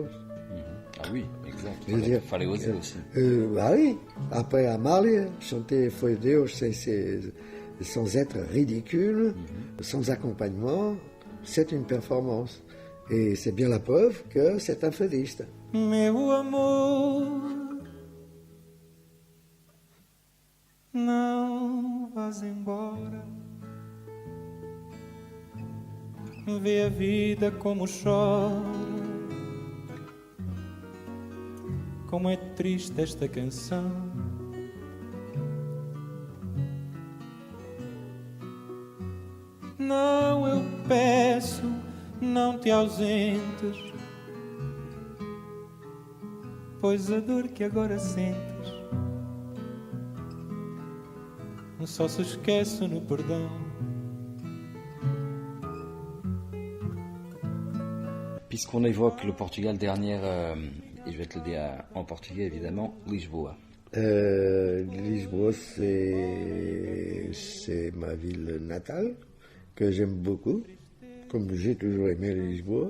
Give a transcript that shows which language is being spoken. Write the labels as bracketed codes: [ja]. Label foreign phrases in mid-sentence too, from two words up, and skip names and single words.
[fr] Ah oui, exact. Fallait oser aussi. Bah oui, après à Marley, chanter Foi Deus, c'est sans être ridicule, sans accompagnement, c'est une performance. Et c'est bien la preuve que c'est un fadiste. [pt] Meu amor, não vás embora. Vê a vida como chora, como é triste esta canção. Não, eu peço, não te ausentes, pois a dor que agora sentes só se esquece no perdão. [fr] Puisqu'on évoque le Portugal, dernière, et je vais te le dire en portugais évidemment, Lisboa. Lisboa, c'est ma ville natale, que j'aime beaucoup, comme j'ai toujours aimé Lisboa.